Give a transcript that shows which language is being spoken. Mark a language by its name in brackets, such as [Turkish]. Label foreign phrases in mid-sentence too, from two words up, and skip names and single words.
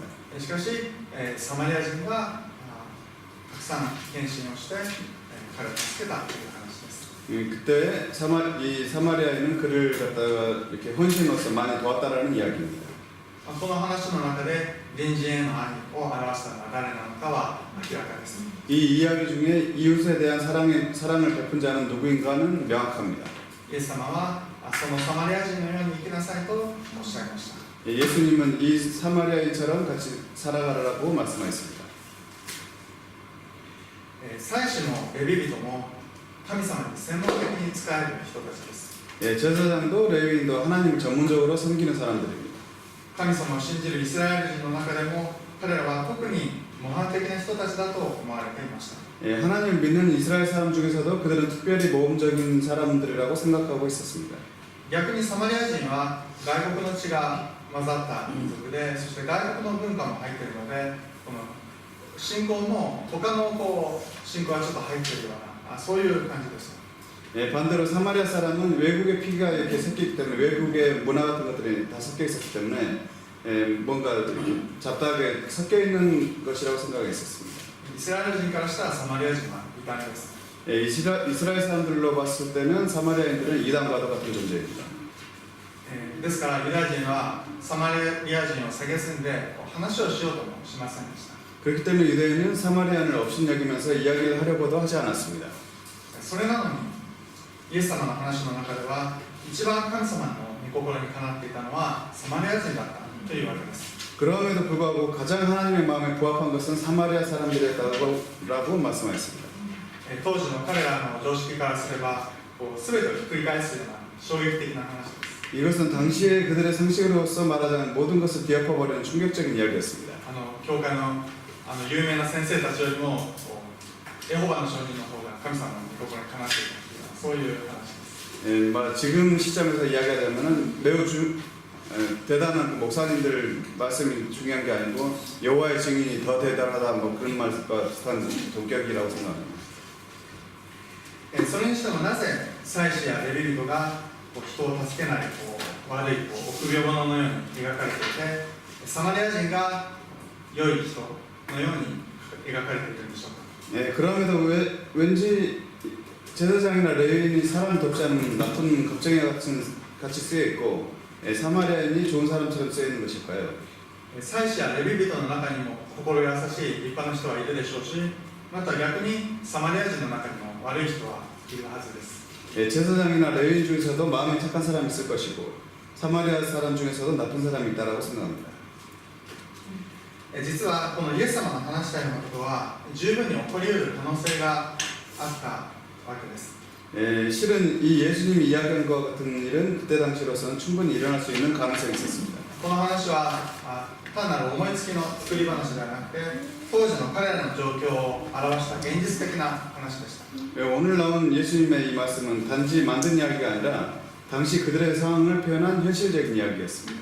[Japanese] しかし、サマリア人がたくさん献身をして、彼を助けたという話です。 [Korean] 그때 사마리아인은 그를 갖다가 이렇게 헌신으로서 많이 도왔다라는 이야기입니다. [Japanese] この話の中で隣人への愛を表したのは誰なのかは明らかです。 [Korean] 이 이야기 중에 이웃에 대한 사랑을 베푼 자는 누구인가는 명확합니다. [Japanese] イエス様はそのサマリア人のように生きなさいとおっしゃいました。 [Korean] 예수님은 이 사마리아인처럼 같이 살아가라고 말씀하셨습니다. [Japanese] 祭司もレビ人も神様に専門的に仕える人たちです。 [Korean] 제사장도 레위인도 하나님을 전문적으로 섬기는 사람들입니다. [Japanese] 神様を信じるイスラエル人の中でも彼らは特に模範的な人たちだと思われていました。 [Korean] 하나님을 믿는 이스라엘 사람 중에서도 그들은 특별히 모범적인 사람들이라고 생각하고 있었습니다. [Japanese] 逆にサマリア人は外国の血が混ざった民族で、そして外国の文化も入っているので、この信仰も他の信仰がちょっと入っているようなそういう感じです。 [Korean] 반대로 사마리아 사람은 외국의 피가 이렇게 섞이기 때문에 외국의 문화 같은 것들이 다 섞여 있었기 때문에 뭔가 잡다하게 섞여 있는 것이라고 생각했었습니다. [Japanese] イスラエル人からしたらサマリア人は異端です。 [Korean] 이스라엘 사람들로 봤을 때는 사마리아인들은 이단과도 같은 존재입니다. [Japanese] ですからユダヤ人はサマリア人を蔑んで話をしようともしませんでした。 [Korean] 그렇기 때문에 유대인은 사마리아인을 업신여기면서 이야기를 하려고도 하지 않았습니다. [Japanese] それなのにイエス様の話の中では一番神様の御心にかなっていたのはサマリア人だったというわけです。 [Korean] 그럼에도 불구하고 가장 하나님의 마음에 부합한 것은 사마리아 사람들이었다고 말씀하였습니다. [Japanese] 当時の彼らの常識からすれば全てをひっくり返すような衝撃的な話です。 [Korean] 이것은 당시에 그들의 상식으로서 말하자면 모든 것을 뒤엎어버리는 충격적인 이야기였습니다. [Japanese] 教会の有名な先生たちよりもエホバの証人の方が神様の御心にかなっているというそういう話です。 [Korean] 지금 시점에서 이야기하자면 매우 대단한 목사님들 말씀이 중요한 게 아니고 여호와의 증인이 더 대단하다 뭐 그런 말과 비슷한 동격이라고 생각합니다. [Japanese] それにしてもなぜ祭司やレビ人が人を助けない悪い臆病者のように描かれていて、サマリア人が良い人のように描かれているんでしょうか。 [Korean] 그럼에도 왠지 제사장이나 레위인이 사람을 돕지 않는 나쁜 겁쟁이 같이 쓰여 있고 사마리아인이 좋은 사람처럼 쓰여 있는 것일까요? [Japanese] 祭司やレビ人の中にも心優しい立派な人はいるでしょうし、また逆にサマリア人の中にも悪い人はいるはずです。 [Korean] 제사장이나 레위인 중에서도 마음이 착한 사람이 있을 것이고 사마리아 사람 중에서도 나쁜 사람이 있다고 생각합니다. [Japanese] 実はこのイエス様の話したようなことは十分に起こり得る可能性があったわけです。 [Korean] 실은 이 예수님이 이야기한 것 같은 일은 그때 당시로서는 충분히 일어날 수 있는 가능성이 있었습니다. [Japanese] この話は単なる思いつきの作り話ではなくて当時の彼らの状況を表した現実的な話でした。 [Korean] 오늘 나온 예수님의 이 말씀은 단지 만든 이야기가 아니라 당시 그들의 상황을 표현한 현실적인 이야기였습니다.